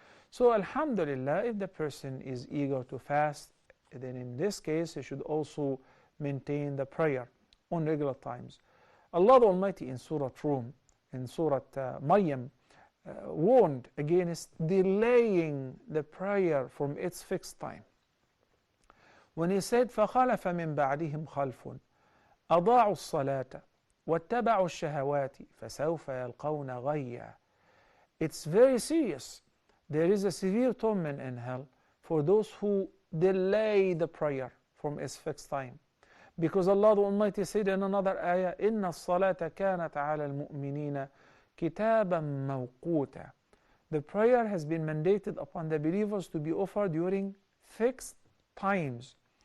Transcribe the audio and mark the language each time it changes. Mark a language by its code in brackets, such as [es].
[en] So alhamdulillah, if the person is eager to fast, then in this case he should also maintain the prayer on regular times. Allah the Almighty in Surah Rum, in Surah Maryam, warned against delaying the prayer from its fixed time. When he said, [ar] فَخَلَفَ مِنْ بَعْدِهِمْ خَلْفٌ أَضَاعُوا الصَّلَاةَ وَاتَّبَعُوا الشَّهَوَاتِ فَسَوْفَ يَلْقَوْنَ غَيًّا. [en] It's very serious. There is a severe torment in hell for those who delay the prayer from its fixed time. Because Allah the Almighty said in another ayah, [ar] إِنَّ الصَّلَاةَ كَانَتْ عَلَى الْمُؤْمِنِينَ كِتَابًا مَوْقُوتًا. [en] The prayer has been mandated upon the believers to be offered during fixed times.